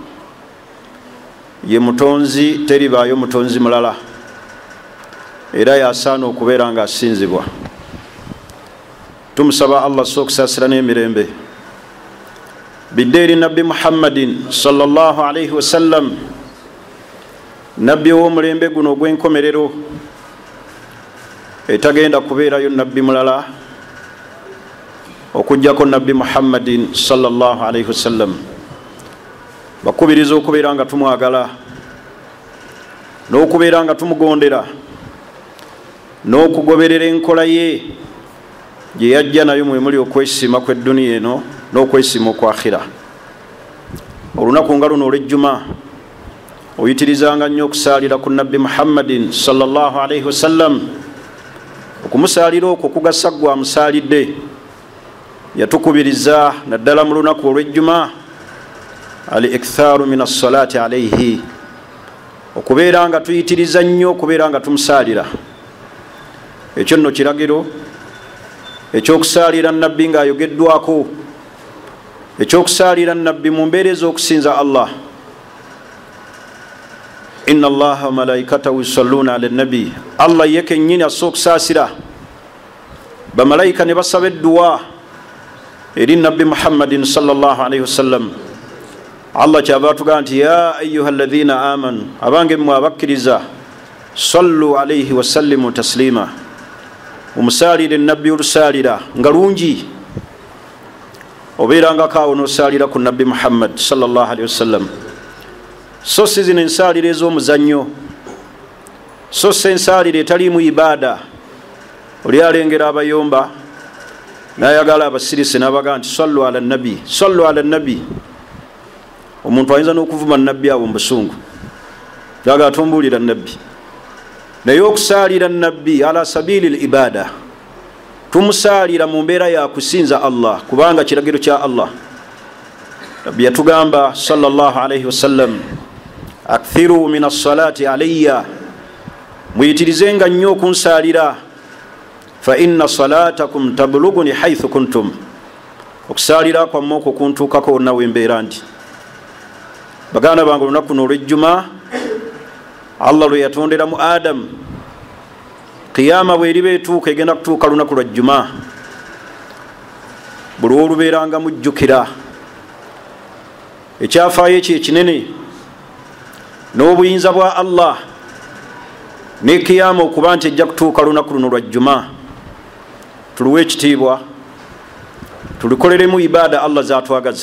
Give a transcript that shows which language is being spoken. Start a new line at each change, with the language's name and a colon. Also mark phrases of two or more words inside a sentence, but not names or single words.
Ganda: Ye mutonzi, teribaayo mutonzi mulala, era yasaana okubeera nga asinzibwa. Tumusaba Allah sokusaasira n'emirembe bidde eri Nabbi Muhammadin
Arabic: صلى الله عليه وسلم,
Ganda: nabbi w'omulembe guno ogw'enkomerero, etagenda kubeerayo nabbi mulala okujjako Nabbi Muhammadin
Arabic: صلى الله عليه وسلم.
Ganda: Bakubiriza okubeera nga tumwagala, n'okubeera nga tumugondera, n'okugoberera enkola ye gye yajja nayo mwe muli okwesiima kw'edduniya eno n'okwesiima okw'akhira. Olunaku nga luno olw'ejjuma oyitirizanga nnyo okusaalira ku Nabbi Muhammadin
Arabic: صلى الله عليه وسلم.
Ganda: Okumusaalira okwo kugasa ggwe amusaalidde. Yatukubiriza naddala mu lunaku olw'ejjuma
Arabic: الإكثار من الصلاة عليه,
Ganda: okubeera nga tuyitiriza nnyo okubeera nga tumusaalira. Ekyo nno kiragiro ekyokusaalira nabbi ng'ayogeddwako, ekyokusaalira nabbi mu mbeera ez'okusinza Allah.
Arabic: إن الله وملائكته يصلون على النبي,
Ganda: Allah ye kennyini assa okusaasira, bamalayika ne basaba edduwa eri Nabbi Muhammadin
Arabic: صلى الله عليه وسلم.
Ganda: Allah kyava atugamba nti
Arabic: يا أيها الذين آمنوا,
Ganda: abange mmwe abakkiriza,
Arabic: صلوا عليه وسلموا تسليما,
Ganda: omusaalire nabbi olusaalira nga lungi. Obeerangako awo n'osaalira ku Nabbi Muhammad
Arabic: صلى الله عليه وسلم.
Ganda: So si zino ensaalire ez'omuzannyo, so si ensaalire etaliimu ibaada. Oli alengera abayomba n'ayagala abasirisi n'abagamba nti
Arabic: صلوا على النبي، صلوا على النبي.
Ganda: Omuntu ayinza n'okuvuma nabbi abo mu busungu, yaga atumbuulira nabbi. Naye okusaalira nabbi
Arabic: على سبيل العبادة,
Ganda: tumusaalira mu mbeera ya kusinza Allah, kubanga kiragiro kya Allah. Nabbi yatugamba
Arabic: صلى الله عليه وسلم, أكثروا من الصلاة علي,
Ganda: muyitirizenga nnyo okunsaalira,
Arabic: فإن صلاتكم تبلغني حيث كنتم,
Ganda: okusaalira kwammwe okwo kuntuukako wonna we mbeera ndi. Baganda bange olunaku olw'ejjuma Allah lwe yatondera mu Adam qiyama bweriba etuuka egenda kutuuka lunaku lwa juma buli olubeeranga mujjukira ekyafaayo ekyo ekinene n'obuyinza bwa Allah ne qiyama okuba nti ejja kutuuka lunaku luno lwa juma tuluwe ekitiibwa tulikoleremu ibaada Allah zatwagaza.